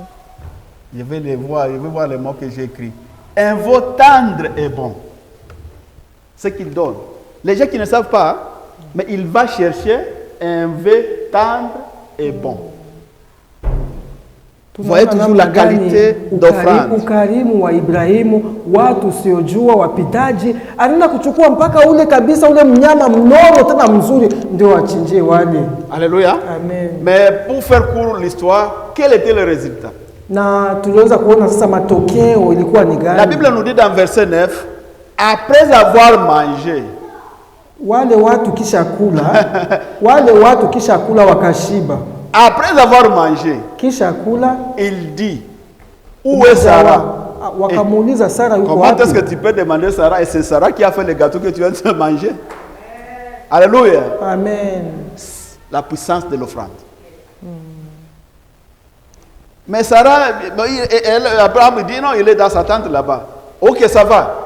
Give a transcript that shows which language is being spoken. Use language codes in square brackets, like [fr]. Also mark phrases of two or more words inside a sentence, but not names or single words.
[fr] Je vais voir les mots que j'ai écrits. Un veau tendre et bon. Ce qu'il donne. Les gens qui ne savent pas, mais il va chercher un vœu tendre et bon. Vous voyez toujours la qualité d'offrande. [sw] Ukarimu wa Ibrahimu, watu siojua wapitaji, anaenda kuchukua mpaka ule kabisa ule mnyama mnono tena mzuri ndio wachinjie wale. [fr] Alléluia. Amen. Mais pour faire court l'histoire, quel était le résultat? [sw] Na tuliweza kuona sasa matokeo ilikuwa ni gani? [fr] La Bible nous dit dans verset 9, après avoir mangé, [sw] wale watu kisha kula wakashiba. [fr] Après avoir mangé, [sw] kisha kula, [fr] il dit, où est Sarah? [sw] Wakamuuliza Sarah yuko wapi? [fr] Comment est-ce que tu peux demander Sarah? Et c'est Sarah qui a fait le gâteau que tu viens de manger. Alléluia. Amen. La puissance de l'offrande. Mais Sarah, Abraham dit non, il est dans sa tente là-bas. Ok, ça va.